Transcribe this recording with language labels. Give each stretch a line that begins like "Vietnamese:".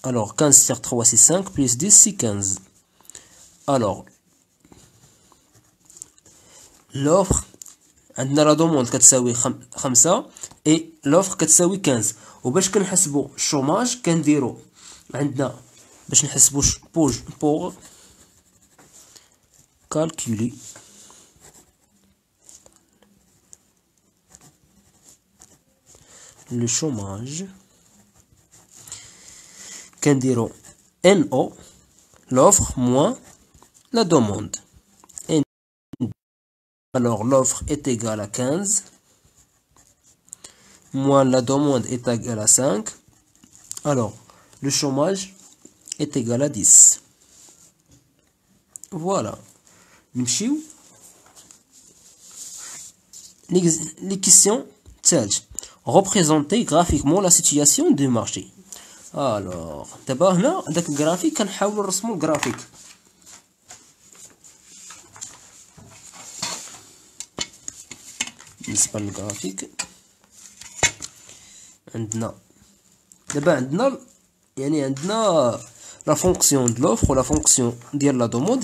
French: Alors, 15 sur 3 c'est 5 plus 10 c'est 15. Alors, l'offre
Arabic: عندنا لا دوموند كتساوي 5
French: et l'offre
Arabic: كتساوي 15. وباش كنحسبوا الشوماج كنديروا عندنا باش نحسبوا
French: pour calculer le chômage
Arabic: كنديرو
French: NO l'offre moins la demande. Alors l'offre est égale à 15 moins la demande est égale à 5. Alors le chômage est égal à 10. Voilà.
Arabic: نمشيو
French: les questions
Arabic: تالت.
French: Représenter graphiquement la situation du marché. Alors
Arabic: دابا هنا داك الجرافيك كنحاولوا نرسموا الجرافيك. بالنسبه للجرافيك عندنا دابا عندنا لا فونكسيون د لوفر ولا فونكسيون ديال لا دوموند.